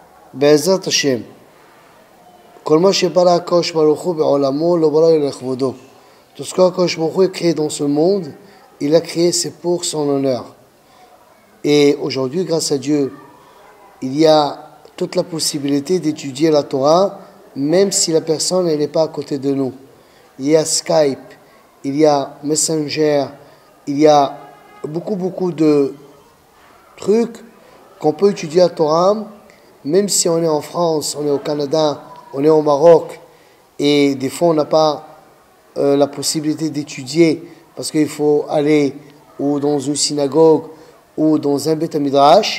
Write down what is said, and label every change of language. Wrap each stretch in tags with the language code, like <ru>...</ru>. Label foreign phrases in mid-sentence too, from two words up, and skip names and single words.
<he>בעזרת השם, כל מה שברא הקדוש ברוך הוא בעולמו לא ברא לכבודו.</he> <fr>Tout ce qu'</fr> <he>הקדוש ברוך הוא</he> <fr>a créé dans ce monde, il a créé, c'est pour son honneur. Et aujourd'hui, grâce à Dieu, il y a toute la possibilité d'étudier la Torah, même si la personne n'est pas à côté de nous. Il y a Skype, il y a Messenger, il y a beaucoup de trucs qu'on peut étudier la Torah, même si on est en France, on est au Canada, on est au Maroc, et des fois on n'a pas la possibilité d'étudier parce qu'il faut aller ou dans une synagogue ou dans un</fr> <he>בית מדרש.</he>